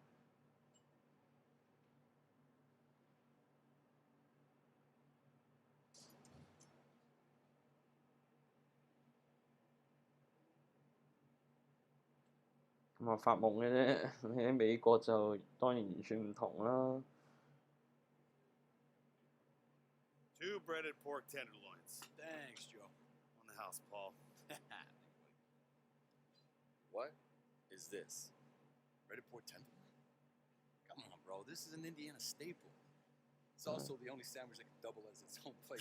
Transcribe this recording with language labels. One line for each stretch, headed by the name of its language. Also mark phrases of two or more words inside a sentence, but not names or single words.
Cantonese: 咁啊發夢嘅啫。你喺美國就當然完全唔同啦。
English: Two breaded pork tenderloins. Thanks, Joe. On the house, Paul. What is this? Breaded pork tenderloin? Come on, bro. This is an Indiana staple. It's also the only sandwich that can double as its own plate.